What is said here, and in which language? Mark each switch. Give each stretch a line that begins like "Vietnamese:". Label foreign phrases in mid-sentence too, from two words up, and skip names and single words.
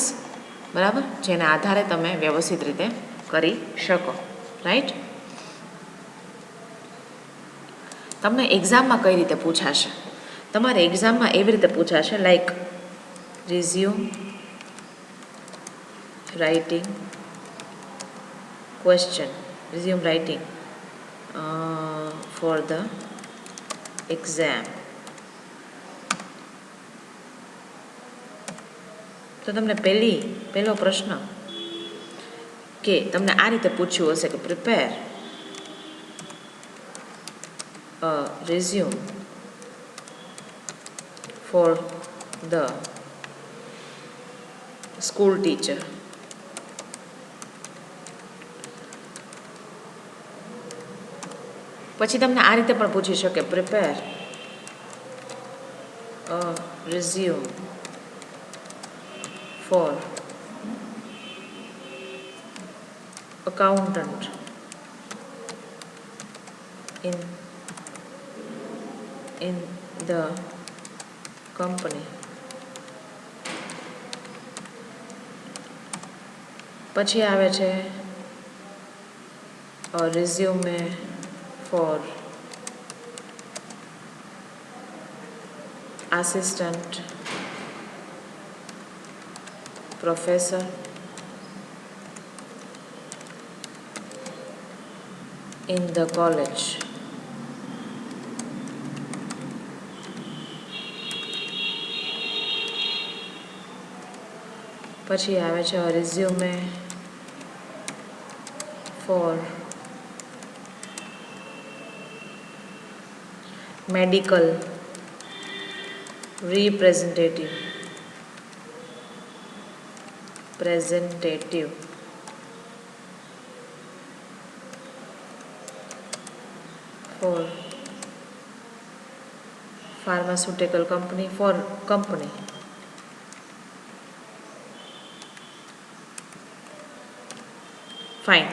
Gujarati: બરાબર, જેના આધારે તમે વ્યવસ્થિત રીતે કરી શકો. રાઈટ. તમને એક્ઝામમાં કઈ રીતે પૂછાશે? તમારે એક્ઝામમાં એવી રીતે પૂછાશે,
English: like resume writing question, resume writing for the exam.
Gujarati: તો તમને પહેલો પ્રશ્ન કે તમને આ રીતે પૂછ્યું હશે કે
English: prepare a resume for the school teacher.
Gujarati: પછી તમને આ રીતે પણ પૂછી શકે
English: prepare a resume for accountant in the company.
Gujarati: પછી આવે છે
English: resume for assistant professor in the college.
Gujarati: પછી આવે છે resume
English: for medical representative for pharmaceutical company fine.